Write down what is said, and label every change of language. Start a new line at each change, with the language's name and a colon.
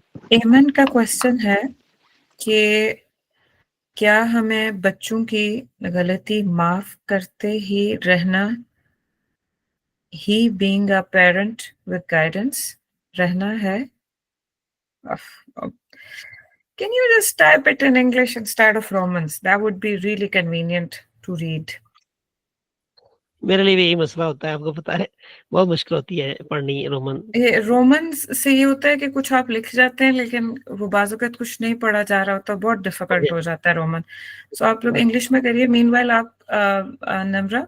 Urdu: ایمن کا کوشچن ہے کہ کیا ہمیں بچوں کی غلطی معاف کرتے ہی رہنا ہی
English: being a parent with guidance
Urdu: رہنا ہے؟
English: Can you just type it in English instead of Romans? That would be really convenient to read.
Urdu: میرے لیے بھی یہی مسئلہ ہوتا ہے، آپ کو پتا ہے بہت مشکل ہوتی ہے پڑھنی رومن. یہ رومنس سے یہ ہوتا ہے کہ کچھ آپ لکھ جاتے ہیں لیکن وہ بعض اوقات کچھ نہیں پڑھا جا رہا ہوتا، بہت ڈیفیکلٹ ہو جاتا ہے رومن. سو آپ لوگ انگلش میں کریے. مین وائل آپ نمرا